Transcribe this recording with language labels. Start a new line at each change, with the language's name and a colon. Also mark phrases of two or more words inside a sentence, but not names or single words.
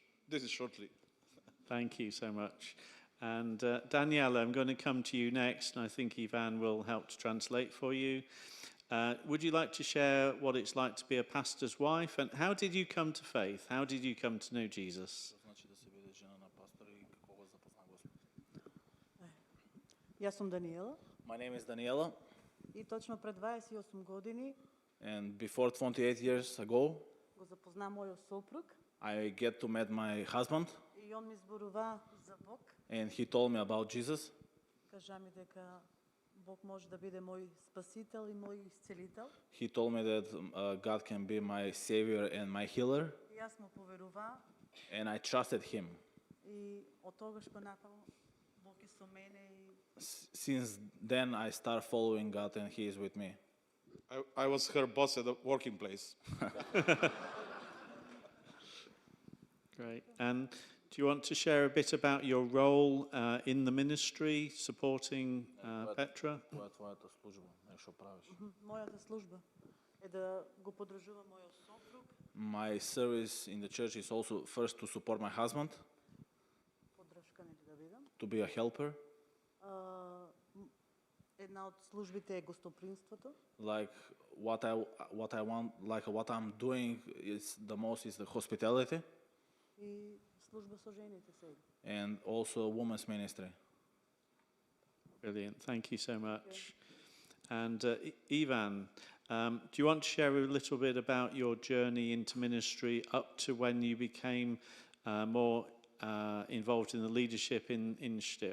English: This is shortly. Thank you so much. And Daniela, I'm going to come to you next, and I think Ivan will help to translate for you. Would you like to share what it's like to be a pastor's wife, and how did you come to faith? How did you come to know Jesus?
Macedonian: Јас сум Даниела.
English: My name is Daniela.
Macedonian: И точно пред 28 години
English: And before 28 years ago,
Macedonian: го запозна мојот сопруг
English: I get to meet my husband,
Macedonian: и он ми зборува за Бог.
English: and he told me about Jesus.
Macedonian: Кажа ми дека Бог може да биде мој спасител и мој исцелител.
English: He told me that God can be my savior and my healer,
Macedonian: И јас му поверува
English: and I trusted him.
Macedonian: и од тогаш понатаму Бог е со мене и
English: Since then, I start following God, and he is with me. I was her boss at the working place. Great. And do you want to share a bit about your role in the ministry, supporting Petra?
Macedonian: мојата служба е да го поддржувам мојот сопруг,
English: My service in the church is also first to support my husband,
Macedonian: поддршка нели да бидам.
English: to be a helper.
Macedonian: Една од службите е гостопримството.
English: Like what I want, like what I'm doing is the most is the hospitality,
Macedonian: И служба со жените сега.
English: and also women's ministry. Brilliant. Thank you so much. And Ivan, do you want to share a little bit about your journey into ministry up to when you became more involved in the leadership in Štip?